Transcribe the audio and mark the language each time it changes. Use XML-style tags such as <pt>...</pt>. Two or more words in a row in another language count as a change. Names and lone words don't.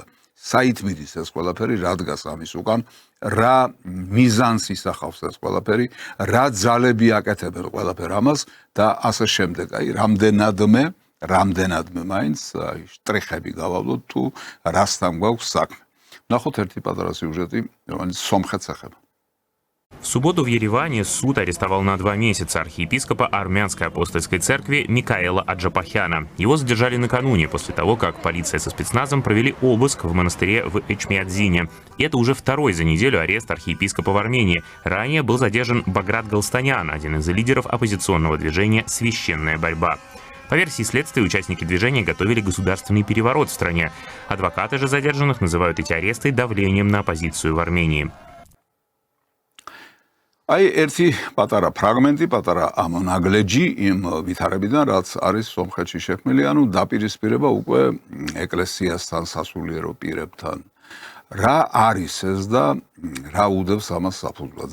<ka>საით მიდის ეს ყველაფერი, რა დგას ამის უკან, რა მიზანს ისახავს ეს ყველაფერი, რა ძალები აკეთებენ ყველაფერ ამას და ასე შემდეგ. აი, რამდენადმე მაინც შტრიხები გავავლოთ თუ რასთან გვაქვს საქმე. ნახოთ ერთი პატარა სიუჟეტი, რომელიც სომხეთს ეხება.</ka> <ru>В субботу в Ереване суд арестовал на 2 месяца архиепископа армянской апостольской церкви Микаэла Аджапахяна. Его задержали накануне, после того, как полиция со спецназом провели обыск в монастыре в Эчмиадзине. И это уже второй за неделю арест архиепископа в Армении. Ранее был задержан Баграт Галстанян, один из лидеров оппозиционного движения «Священная борьба». По версии следствия, участники движения готовили государственный переворот в стране. Адвокаты же задержанных называют эти аресты давлением на оппозицию в Армении.</ru> <ka>აი ერთი პატარა ფრაგმენტი, პატარა ამონაგლეჯი იმ ვითარებიდან, რაც არის სომხეთში შექმნილი, ანუ დაპირისპირება უკვე ეკლესიასთან, სასულიერო პირებთან. რა არის ეს და რა უდევს ამას საფუძვლად?</ka>